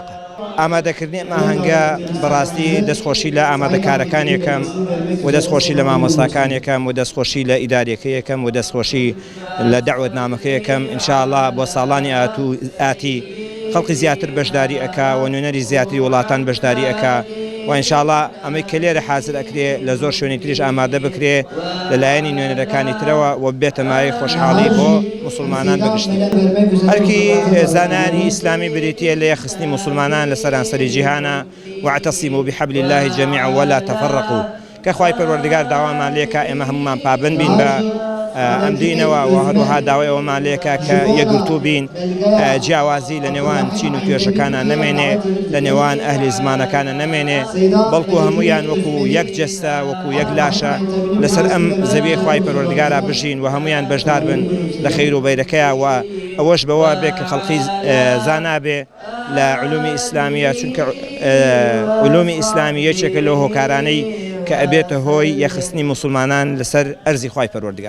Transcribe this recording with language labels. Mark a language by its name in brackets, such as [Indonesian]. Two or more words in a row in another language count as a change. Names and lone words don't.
[Central Kurdish] ئامادەکردنی ئەمە هەنگە بەڕاستی دەستخۆشی لە ئامادەکارەکانێکم و دەستخۆشی لە مامۆستاکانێکم و دەستخۆشی لە ئیدارەکەیەکەم و دەستخۆشی لە دەعوەتنامەکەیەکەم ئینشاءالله بۆ ساڵانی ئاتی خەڵقی زیاتر بەشداری ئەکا و نوێنەری زیاتری وڵاتان بەشداری ئەکا و ئینشاءالله ئەمەی کە لێرە حازر ئەکرێ لە زۆر شوێنی تریش ئامادە بکرێ لەلایەنی نوێنەرەکانی ترەوە و بێتە مای خۆشحاڵی بۆ مسلمانان بەگشتی. هەرکی زانانی ئیسلامی بریتیە لە یەخستنی مسلمانان لە سەرانسەری جیهانە [Arabic] واعتصموا بحبل الله جميعا ولا تفرقوا [Central Kurdish] کە خوای پەروەردگار داوامان لێکە ئێمە هەمومان پابند بین بە ئەم دینەوە و هەروەها داوای ئەومان لێکە کە یەکگرتوو بین جیاوازی لە نێوان چین و توێژەکانە نەمێنێ لە نێوان ئەهلی زمانەکانە نەمێنێ بەڵکو هەمویان وەکو یەک جەستە وەکو یەک لاشە لەسەر ئەم زەویە خوای پەروەردگارە بژین و هەمویان بەشدار بن لە خەیر و بەیرەکەیە و ئەوەش بەوە بێ کە خەڵقی زانابێ لە علومی ئیسلامیە چونکە علومی ئیسلامی یەکێکە لەو هۆکارانەی کە ئەبێتە هۆی یەخستنی مسلمانان لەسەر ئەرزی خوای پەروەردگار.